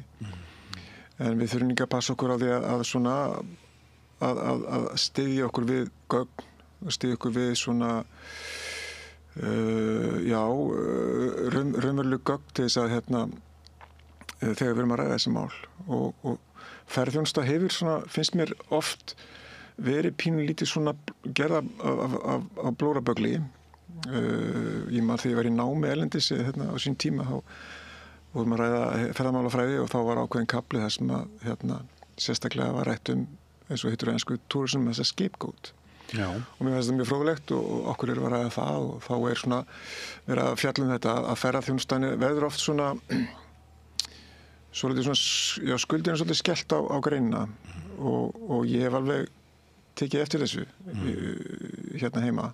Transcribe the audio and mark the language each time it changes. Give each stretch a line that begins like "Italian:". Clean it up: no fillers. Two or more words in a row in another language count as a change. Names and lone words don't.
Icelandic: En við þurfum líka að passa okkur á því að styðja okkur við gögn, styðja okkur við svona raunveruleg gögn til þess að þegar við erum að ræða þessi mál og ferðaþjónusta hefur svona, finnst mér oft verið pínulítið svona gerða af blóraböggli. Ég man þegar ég var í námi erlendis á sín tíma þá vorum að ræða ferðamálafræði og þá var ákveðin kafli þar sem að sérstaklega var rætt eins og heitur ensku
English: tourism as a scapegoat.
Icelandic: Já. Og mér finnst þetta mjög fróðlegt og okkur að ræða það og þá svona verið að fjalla þetta að ferðaþjónustan verður oft svona svolítið svona, skuldin svolítið skellt á greinina og ég hef alveg tekið eftir þessu hérna heima.